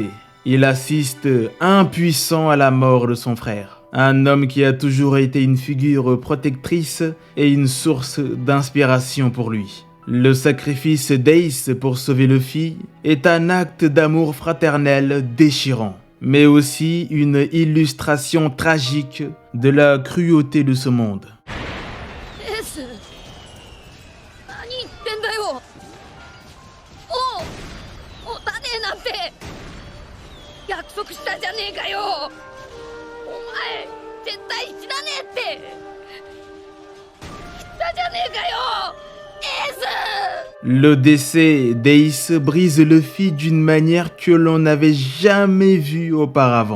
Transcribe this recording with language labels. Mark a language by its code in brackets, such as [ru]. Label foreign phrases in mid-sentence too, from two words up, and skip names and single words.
[fr] Il assiste impuissant à la mort de son frère, un homme qui a toujours été une figure protectrice et une source d'inspiration pour lui. Le sacrifice d'Ace pour sauver Luffy est un acte d'amour fraternel déchirant, mais aussi une illustration tragique de la cruauté de ce monde. [ja] エース何言ってんだよ。おたねえなんて約束したじゃねえかよ。お前絶対死なねえって言ったじゃねえかよ。エース [fr] Le décès d'Ace brise Luffy d'une manière que l'on n'avait jamais vue auparavant.